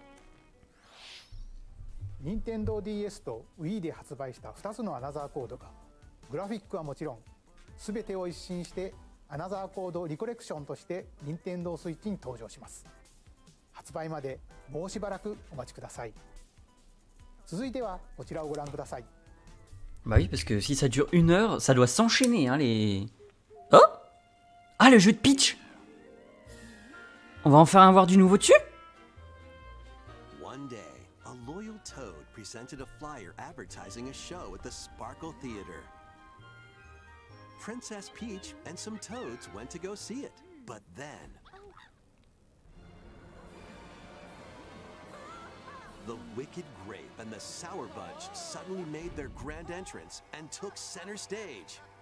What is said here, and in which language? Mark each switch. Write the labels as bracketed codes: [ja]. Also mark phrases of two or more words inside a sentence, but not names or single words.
[ja] 任天堂 DS と Wii で発売した2つのアナザーコードがグラフィックはもちろん全てを一新してアナザーコードリコレクションとして任天堂スイッチに登場します。発売までもうしばらくお待ちください。続いてはこちらをご覧ください。 [fr] Bah oui, parce que si ça dure 1 heure, ça doit s'enchaîner, hein, les... Oh! Ah, le jeu de pitch! On va enfin avoir du nouveau dessus? [en] One day, a loyal toad presented a flyer advertising a show at the Sparkle Theater. Princess Peach and some toads went to go see it, but then the Wicked Grape and the Sour Bunch suddenly made their grand entrance and took center stage.